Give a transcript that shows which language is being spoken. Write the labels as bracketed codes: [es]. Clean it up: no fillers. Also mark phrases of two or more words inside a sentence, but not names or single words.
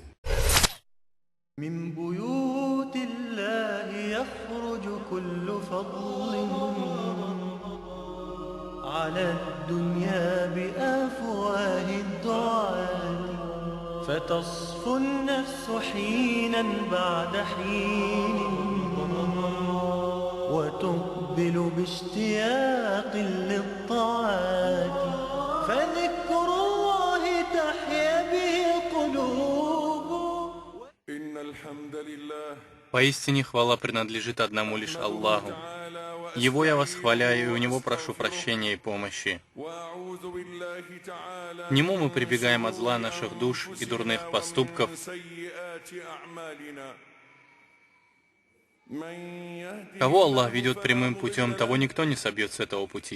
[ar] من بيوت الله يخرج كل فضل على الدنيا بأفواه الدعاة، فتصفو النفس حينا بعد حين وتقبل باشتياق للطاعات، فذكر الله تحيا به القلوب. إن الحمد لله. [ru] Поистине хвала принадлежит одному лишь Аллаху. Его я восхваляю, и у Него прошу прощения и помощи. К Нему мы прибегаем от зла наших душ и дурных поступков. Кого Аллах ведет прямым путем, того никто не собьет с этого пути.